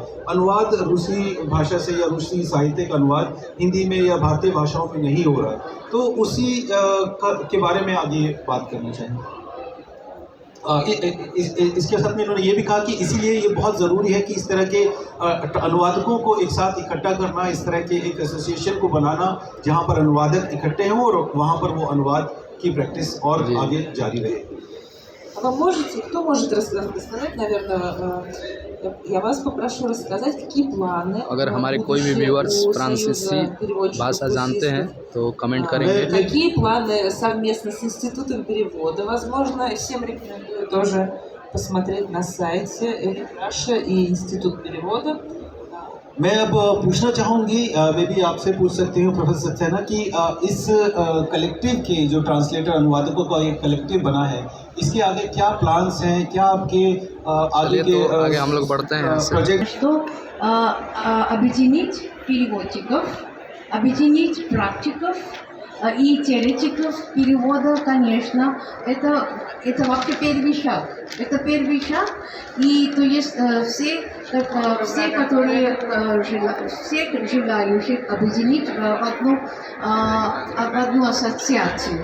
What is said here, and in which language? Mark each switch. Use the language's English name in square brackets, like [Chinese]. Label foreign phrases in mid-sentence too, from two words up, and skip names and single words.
[Hindi] अनुवाद रूसी भाषा से या रूसी साहित्य का अनुवाद हिंदी में या भारतीय भाषाओं में नहीं हो रहा है, तो उसी के बारे में आगे बात करना चाहिए। इसके साथ में इन्होंने ये भी कहा कि इसीलिए ये बहुत ज़रूरी है कि इस तरह के अनुवादकों को एक साथ इकट्ठा करना, इस तरह के एक एसोसिएशन को बनाना जहाँ पर अनुवादक इकट्ठे हों और वहाँ पर वो अनुवाद की प्रैक्टिस और आगे जारी रहे। [Russian] А вы можете, кто может рассказать, наверное, я вас попрошу рассказать, какие планы. [Hindi] अगर हमारे कोई भी व्यूअर्स फ्रांसीसी भाषा जानते हैं तो कमेंट करेंगे। [Russian] Какие планы совместно с Институтом перевода? Возможно, всем рекомендую тоже посмотреть на сайте Раша и Институт перевода. [Hindi] मैं अब पूछना चाहूँगी, मैं भी आपसे पूछ सकती हूँ प्रोफेसर सक्सेना कि इस कलेक्टिव के जो ट्रांसलेटर अनुवादकों का एक कलेक्टिव बना है, इसके आगे क्या प्लान्स हैं, क्या आपके आगे के आगे हम लोग बढ़ते हैं प्रोजेक्ट? [Russian] Что объединить переводчиков, объединить практиков и теоретиков перевода, конечно, это вообще первый шаг. Это первый шаг, и то есть все, которые всех желающих объединить в одну ассоциацию.